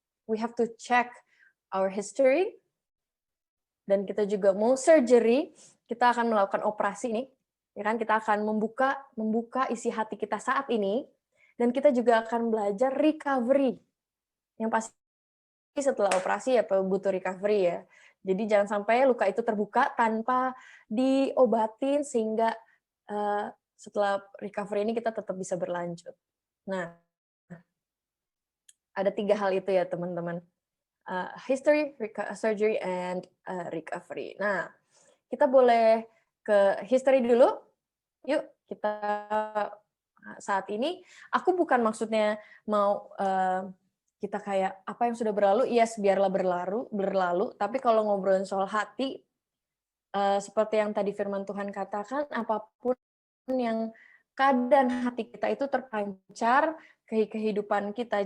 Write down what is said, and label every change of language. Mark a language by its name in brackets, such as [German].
[English] We have to check our history, [Indonesian] dan kita juga mau surgery, kita akan melakukan operasi nih, ya kan, kita akan membuka isi hati kita saat ini, dan kita juga akan belajar recovery, yang pasti setelah operasi ya butuh recovery ya. Jadi jangan sampai luka itu terbuka tanpa diobatin, sehingga setelah recovery ini kita tetap bisa berlanjut. Nah, ada 3 hal itu ya teman-teman. [English] History, surgery, and recovery. [Indonesian] Nah, kita boleh ke history dulu. Yuk, kita saat ini, aku bukan maksudnya mau kita kayak apa yang sudah berlalu, yes, biarlah berlalu. Tapi kalau ngobrolin soal hati, seperti yang tadi firman Tuhan katakan, apapun yang keadaan hati kita itu terpancar ke kehidupan kita.